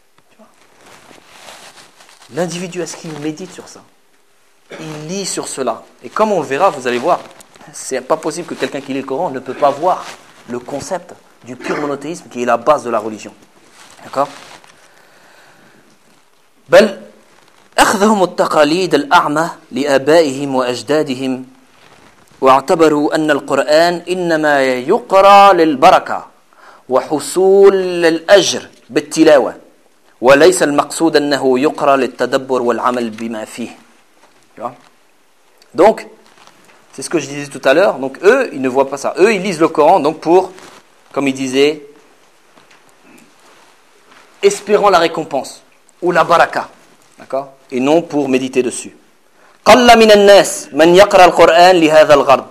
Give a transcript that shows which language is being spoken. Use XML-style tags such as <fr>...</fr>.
<fr>Tu vois? L'individu, est-ce qu'il médite sur ça? Il lit sur cela. Et comme on le verra, vous allez voir, c'est pas possible que quelqu'un qui lit le Coran ne peut pas voir le concept du pur monothéisme qui est la base de la religion. D'accord?</fr> <ar>بل أخذهم التقاليد الأعمى لآبائهم وأجدادهم واعتبروا أن القرآن إنما يقرأ للبركة وحصول الأجر بالتلاوة وليس المقصود أنه يقرأ للتدبر والعمل بما فيه.</ar> <fr>Donc, c'est ce que je disais tout à l'heure. Donc, eux, ils ne voient pas ça. Eux, ils lisent le Coran, donc pour, comme ils disaient, espérant la récompense. Ou la baraka. D'accord ? Et non pour méditer dessus.</fr> <ar>Qalla min an-nas man yaqra al-Qur'an li hadha al-ghadd.</ar>